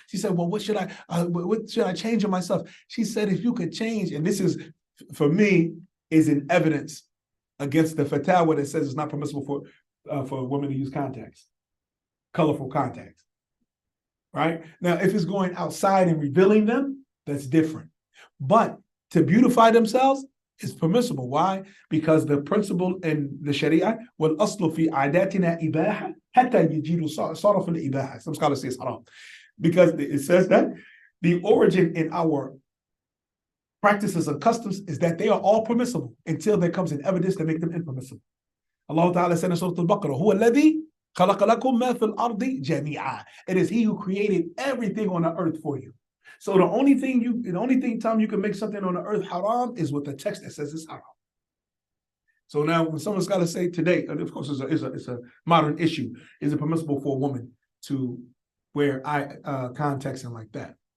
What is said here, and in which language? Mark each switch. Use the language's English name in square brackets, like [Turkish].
[English] She said, well, what should I change in myself? She said, if you could change, and this is, for me, is an evidence against the fatwa that says it's not permissible for women to use contacts, colorful contacts, right? Now, if it's going outside and revealing them, that's different. But to beautify themselves, is permissible. Why? Because the principle in the Sharia, [Arabic] وَالْأَصْلُ فِي عَادَاتِنَا إِبَاحَةً حَتَّى يَجِيرُ صَرَفُ الْإِبَاحَةِ. [English] Some scholars say it's haram. Because it says that the origin in our practices and customs is that they are all permissible until there comes an evidence to make them impermissible. Allah Ta'ala said in Surah Al-Baqarah, [Arabic] هُوَ الَّذِي خَلَقَ لَكُم مَا فِي الْأَرْضِ جَمِيعًا. [English] It is He who created everything on the earth for you. So the only time you can make something on the earth haram is with the text that says it's haram. So now when someone's got to say today, and of course it's a modern issue, is it permissible for a woman to wear contacts and like that?